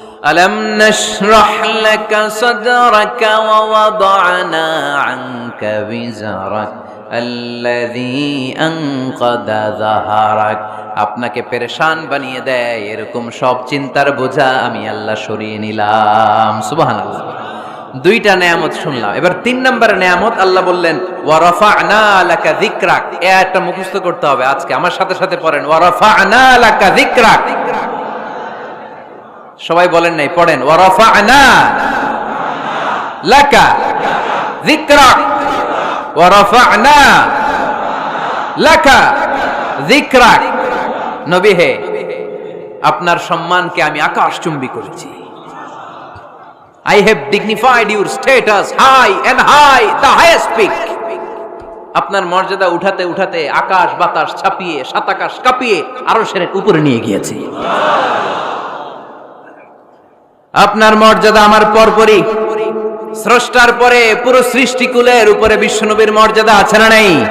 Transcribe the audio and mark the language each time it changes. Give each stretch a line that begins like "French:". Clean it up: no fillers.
Arabic: ألم نشرح لك صدرك ووضعنا عنك وزرك الذي أنقض ظهرك।
Bangla: আপনাকে পেরেশান বানিয়ে দেয় এরকম সব চিন্তার বোঝা আমি আল্লাহ সরিয়ে নিলাম। সুবহানাল্লাহ। দুইটা নেয়ামত শুনলাম, এবার 3 নম্বর নেয়ামত আল্লাহ বললেন,
Arabic: ওয়া রাফা'না লাকা যিকরাক।
Bangla: এই আয়াতটা মুখস্থ করতে হবে আজকে, আমার সাথে সাথে পড়েন,
Arabic: ওয়া রাফা'না লাকা যিকরাক।
Bangla: সবাই বলেন নাই, পড়েন,
Arabic: ওয়া রাফা'না লাকা যিকরাক
Bangla: ওয়া রাফা'না লাকা যিকরাক। নবী হে, আপনার সম্মানকে আমি আকাশচুম্বী করেছি।
English: I have dignified your status high and high, the highest peak.
Bangla: আপনার মর্যাদা উঠাতে উঠাতে আকাশ বাতাস ছাপিয়ে, সাত আকাশ কাঁপিয়ে আরশের উপরে নিয়ে গিয়েছি। আপনার মর্যাদা আমার পরপরই, স্রষ্টার পরে পুরো সৃষ্টিকুলের উপরে বিশ্বনবীর মর্যাদা আছে না নাই?